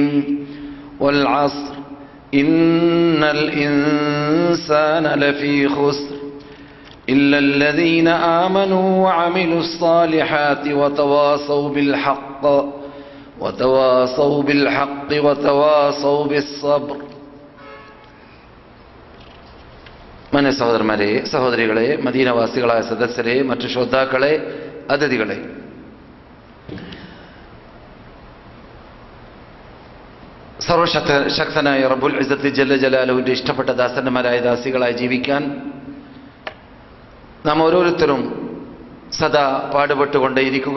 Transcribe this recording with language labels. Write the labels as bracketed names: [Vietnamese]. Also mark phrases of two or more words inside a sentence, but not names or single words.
[Arabic] والعصر إن الإنسان لفي خسر إلا الذين آمنوا وعملوا الصالحات وتواصوا بالحق وتواصوا بالصبر. [Malayalam] മനെ സഹോദരന്മാരെ, സഹോദരികളെ, മദീനവാസികളായ സദസ്യരെ, മറ്റു ശ്രോതാക്കളെ, അതിഥികളെ, സർവശക്തനായ [Arabic] رب العزة جل جلاله [Malayalam] ഇഷ്ടപ്പെട്ട ദാസന്മാരായ ദാസികളായി ജീവിക്കാൻ നാം ഓരോരുത്തരും സദാ പാടുപെട്ടുകൊണ്ടേയിരിക്കുക.